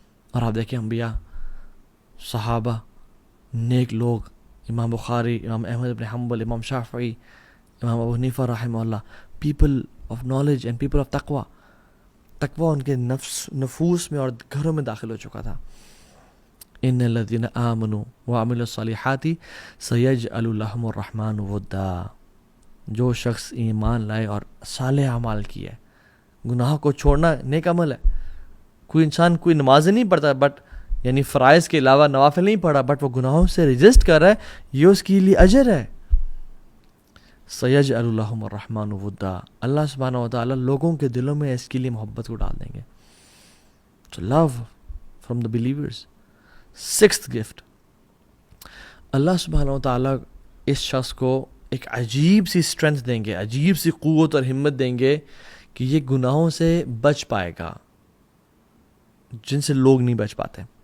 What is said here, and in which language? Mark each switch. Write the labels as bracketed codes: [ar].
[ur] اور آپ دیکھیں انبیاء, صحابہ, نیک لوگ, امام بخاری, امام احمد بن حنبل, امام شافعی, امام ابو حنیفہ رحمہ اللہ, [en] People of knowledge and people of تقوی. [ur] تقوی ان کے نفوس میں اور گھروں میں داخل ہو چکا تھا. [ar] ان الذین آمنوا وعملوا الصالحات سیجعل لهم الرحمن ودا. [ur] جو شخص ایمان لائے اور صالح اعمال کیے, گناہ کو چھوڑنا نیک عمل ہے. کوئی انسان کوئی نماز نہیں پڑھتا, بٹ یعنی فرائض کے علاوہ نوافل نہیں پڑھا, بٹ وہ گناہوں سے رجسٹ کر رہا ہے, یہ اس کے لیے اجر ہے. [ar] سیجعل لهم الرحمن ودا, [ur] اللہ سبحانہ و تعالیٰ لوگوں کے دلوں میں اس کے لیے محبت کو ڈال دیں گے. [en] So love from the believers. [ur] Sixth gift, اللہ سبحانہ و تعالیٰ اس شخص کو ایک عجیب سی اسٹرینتھ دیں گے, عجیب سی قوت اور ہمت دیں گے کہ یہ گناہوں سے بچ پائے گا جن سے لوگ نہیں بچ پاتے.